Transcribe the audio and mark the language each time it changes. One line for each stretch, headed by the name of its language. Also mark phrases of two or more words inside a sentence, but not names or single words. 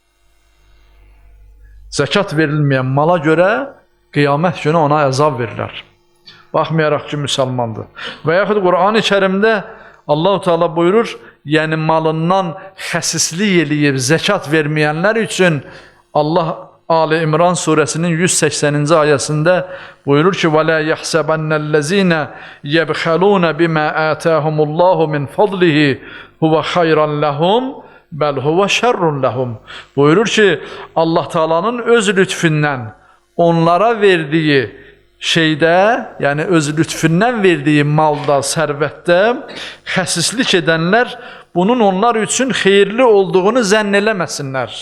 Azerbaijani: Zəkat verilməyən mala görə qiyamət günü ona əzab verirlər. Baxmayaraq ki, müsəlmandır. Və yaxud Qur'an-ı Kərimdə Allah-u Teala buyurur, yəni malından xəsislik eləyib zəkat verməyənlər üçün Allah Ali İmran surəsinin 180-ci ayəsində buyurur ki,
Arabic: وَلَا يَحْسَبَنَّ الَّذِينَ يَبْخَلُونَ بِمَا آتَاهُمُ اللّٰهُ مِنْ فَضْلِهِ هُوَ خَيْرًا لَهُمْ بَلْ هُوَ شَرٌ لَهُمْ
Azerbaijani: buyurur ki, Allah Teala'nın öz lütfündən onlara verdiyi şeydə, yəni öz lütfündən verdiyi malda, sərvətdə xəsislik edənlər bunun onlar üçün xeyirli olduğunu zənn eləməsinlər.